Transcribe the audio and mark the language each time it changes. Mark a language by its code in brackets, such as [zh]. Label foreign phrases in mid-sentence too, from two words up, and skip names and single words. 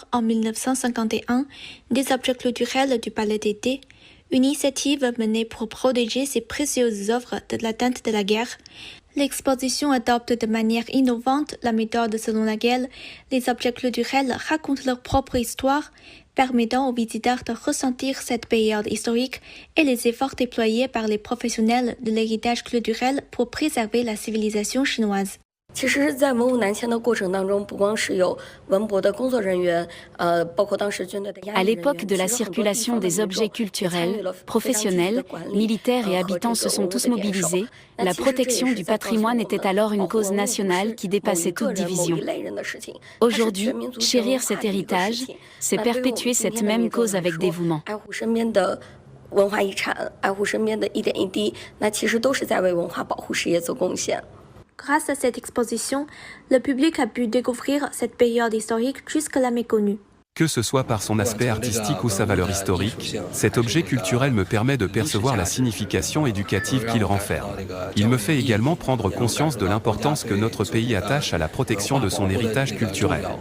[fr] en 1951 des objets culturels du Palais d'Idées, une initiative menée pour protéger ces précieuses œuvres de l'atteinte de la guerre, l'exposition adopte de manière innovante la méthode selon laquelle les objets culturels racontent leur propre histoire, permettant aux visiteurs de ressentir cette période historique et les efforts déployés par les professionnels de l'héritage culturel pour préserver la civilisation chinoise. [zh] 其实在文物南迁的过程当中，不光是有文博的工作人员，包括当时军队的押运人员。 [fr] À l'époque de la circulation des objets culturels, professionnels, militaires et habitants se sont tous mobilisés. La protection du patrimoine était alors une cause nationale qui dépassait toute division. Aujourd'hui, chérir cet héritage, c'est perpétuer cette même cause avec dévouement. [zh] 爱护身边的文化遗产，爱护身边的一点一滴，那其实都是在为文化保护事业做贡献。 [fr] Grâce à cette exposition, le public a pu découvrir cette période historique jusque-là méconnue. Que ce soit par son aspect artistique ou sa valeur historique, cet objet culturel me permet de percevoir la signification éducative qu'il renferme. Il me fait également prendre conscience de l'importance que notre pays attache à la protection de son héritage culturel.